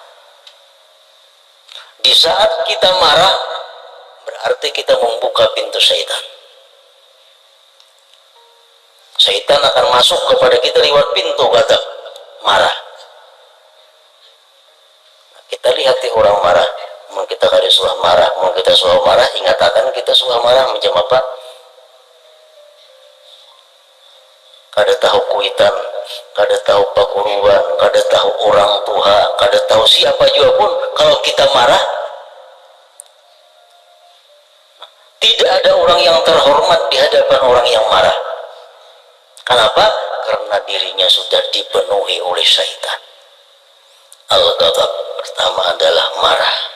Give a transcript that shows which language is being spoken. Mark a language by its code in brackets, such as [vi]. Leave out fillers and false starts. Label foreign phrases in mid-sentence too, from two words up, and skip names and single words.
[id] Di saat kita marah, berarti kita membuka pintu syaitan. Syaitan akan masuk kepada kita lewat pintu ghadab, marah. [bjn] Kita lihat orang marah, mau kita kali suah marah, mau kita suah marah, ingat akan kita suah marah macam apa? Kada tahu kuitan, kada tahu pakuruan, kada tahu orang tua, kada tahu siapa juga pun, kalau kita marah, tidak ada orang yang terhormat di hadapan orang yang marah. [id] Kenapa? Karena dirinya sudah dipenuhi oleh syaitan. Al-ghadab pertama adalah marah.